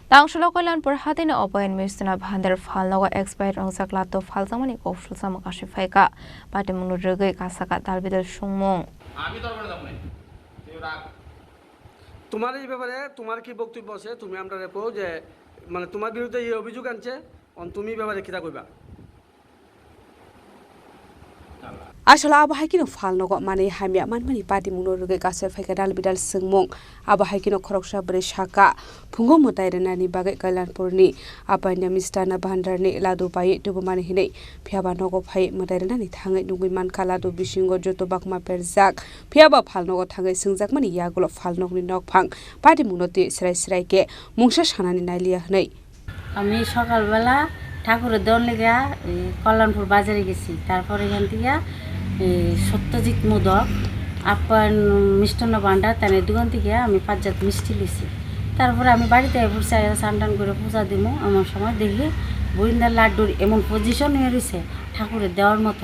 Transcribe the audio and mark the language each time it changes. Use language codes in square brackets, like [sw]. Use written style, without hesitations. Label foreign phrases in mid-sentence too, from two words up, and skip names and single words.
[trp] Tangsalo Kalyanpur Hatini Apayan Mistanna Bhandar Phalnogo Expire Wngjak Ladu Phaikha Kokosilsamung Phaikha Patimungno rwgwi Kasakha Dalbidal Swngmung [bn] তোমার এই ব্যাপারে তোমার কি বক্তব্য আছে তুমি আমরা রেখো যে মানে তোমার বিরুদ্ধে এই অভিযোগ আনছে তুমি ব্যাপারে কিটা কইবা [trp] Asala abahakino Phalnogo mani hamya manmani Patimungno rwgwi Kasawi Phaikha Dalbidal Swngmung abahakino khoroksa bri shaka phungo motairenani bagai Kalyanpurni Apayan Mistanna Bhandar ni ladu pai tubumani hinai phiaba nogo phai motairenani thangai nungui Mankha ladu bisingo joto bakma perjak phiaba Phalnogo thangai swngjakmani yagulo Phalnogni nokphang Patimungno ti srai ke mungsa sanani nailia hnai [bn] আমি সকালবেলা ঠাকুরের দোল লেগে কল্যাণপুর বাজারে গেছি তারপর এখান থেকে সত্যজিৎ মোদক আপায়ান মিষ্টান্ন ভান্ডার তাদের দোকান থেকে আমি 5 জাত মিষ্টি লিছি তারপরে আমি বাড়িতে বসে স্নান করে পূজা দিব এমন সময় দেখি বরিন্দার লাড্ডুর এমন পজিশন হয়ে রয়েছে ঠাকুরের দেওয়ার মতন